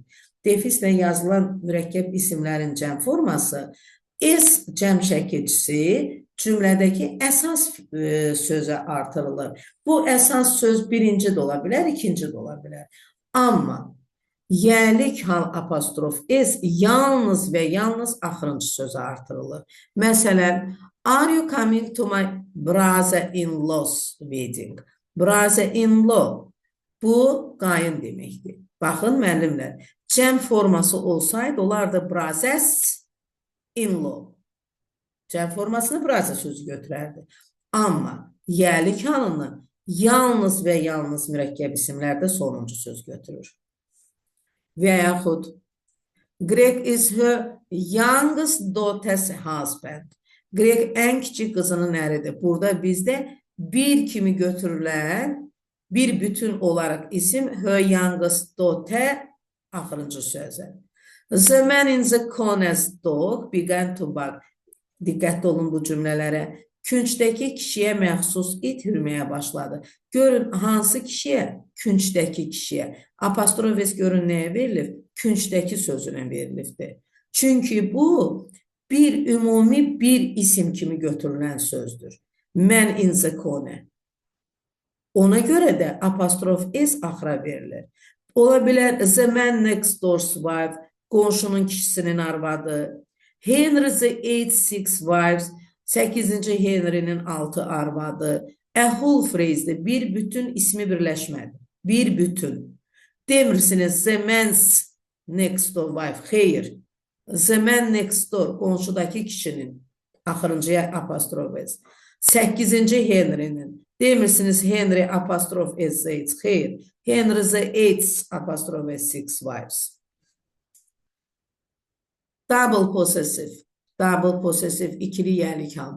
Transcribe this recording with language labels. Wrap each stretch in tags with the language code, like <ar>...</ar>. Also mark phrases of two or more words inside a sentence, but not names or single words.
<az>Defislə yazılan mürəkkəb isimlərin cəm forması S cəm çəkicisi cümlədəki əsas sözə artırılır. Bu əsas söz birinci də ola bilər, ikinci də ola bilər. Amma yerlik hal apostrof S yalnız və yalnız axırıncı sözə artırılır. Məsələn,</az> <en>are you coming to my brother-in-law's wedding?</en> <az>Brother-in-law bu qayın deməkdir. Baxın, müəllimlər, cəm forması olsaydı, olardı brothers-in-law. Cəm formasını brother sözü götürərdi. Amma yerlik halını yalnız və yalnız mürəkkəb isimlərdə sonuncu söz götürür. Və yaxud</az> <en>Greg is her youngest daughter's husband.</en> <az>Greg ən kiçik qızının əridir. Burada bizdə bir kimi götürülən bir bütün olaraq isim</az> <en>her youngest daughter</en> <az>axırıncı sözə.</az> <en>The man in the corner's dog began to bark.</en> <az>Diqqətli olun bu cümlələrə. Küncdəki kişiyə məxsus it hürməyə başladı. Görün, hansı kişiyə? Küncdəki kişiyə. Apostrof S görün nəyə verilib? Küncdəki sözünə verilibdir. Çünki bu bir ümumi bir isim kimi götürülən sözdür.</az> <en>Man in the corner.</en> <az>Ona görə də apostrof S axıra verilir. Ola bilər</az> <en>the man next door's wife,</en> <az>qonşunun kişisinin arvadı.</az> <en>Henry the 8 wives,</en> <az>8-ci Henry'nin 6 arvadı.</az> <en>A whole phrase'dir.</en> <az>Bir bütün ismi birləşmədir. Bir bütün. Demirsiniz</az> <en>the man's next door wife. Xeyr. The man next door,</en> <az>qonşudakı kişinin axırıncıya apostrof S. 8-ci Henry'nin. Demirsiniz Henry apostrof S 8. Xeyr.</az> <en>Henry the 8 apostrof S 6 wives. Double possessive. Double possessive</en> <az>ikili yerlik hal.</az>